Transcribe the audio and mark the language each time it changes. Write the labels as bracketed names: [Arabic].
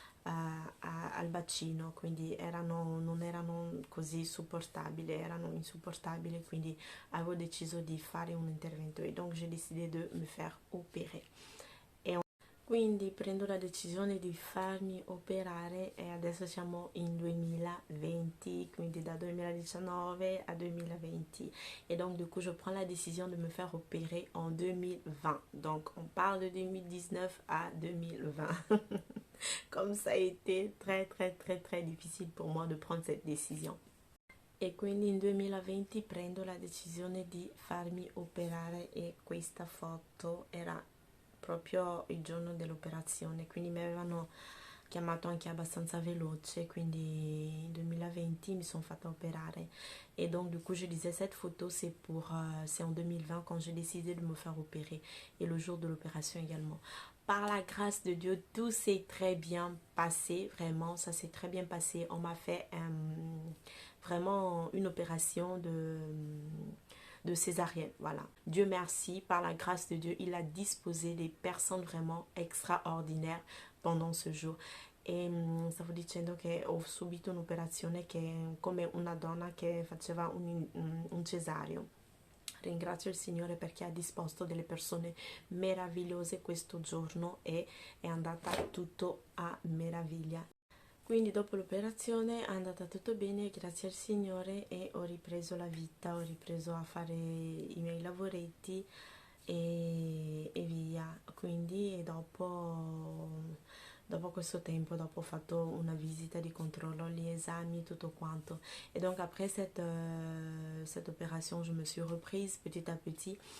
[Italian] al bacino, quindi non erano così supportabili, erano insupportabili, quindi avevo deciso di fare un intervento e [French] donc j'ai décidé de me faire opérer. [Italian] Quindi prendo la decisione di farmi operare e adesso siamo in 2020, quindi da 2019 à 2020. [French] Et donc du coup je prends la décision de me faire opérer en 2020. Donc on parle de 2019 à 2020. Comme ça a été très difficile pour moi de prendre cette décision. [Italian] E quindi in 2020 prendo la decisione di farmi operare e questa foto era proprio il giorno dell'operazione, quindi mi avevano chiamato anche abbastanza veloce, quindi in 2020 mi sono fatta opérare. [French] Et donc du coup je disais cette photo c'est en 2020 quand j'ai décidé de me faire opérer et le jour de l'opération également. Par la grâce de Dieu, tout s'est très bien passé, vraiment, ça s'est très bien passé. On m'a fait vraiment une opération de césarienne, voilà. Dieu merci, par la grâce de Dieu, il a disposé des personnes vraiment extraordinaires pendant ce jour. [Italian] E stavo dicendo che ho subito un'operazione che come una donna che faceva un cesareo. Ringrazio il Signore perché ha disposto delle persone meravigliose questo giorno e è andata tutto a meraviglia. Quindi dopo l'operazione è andata tutto bene, grazie al Signore, e ho ripreso la vita, ho ripreso a fare i miei lavoretti e via. Quindi dopo questo tempo, dopo ho fatto una visita di controllo, gli esami, tutto quanto. [French] Et donc après cette opération, je me suis reprise petit à petit.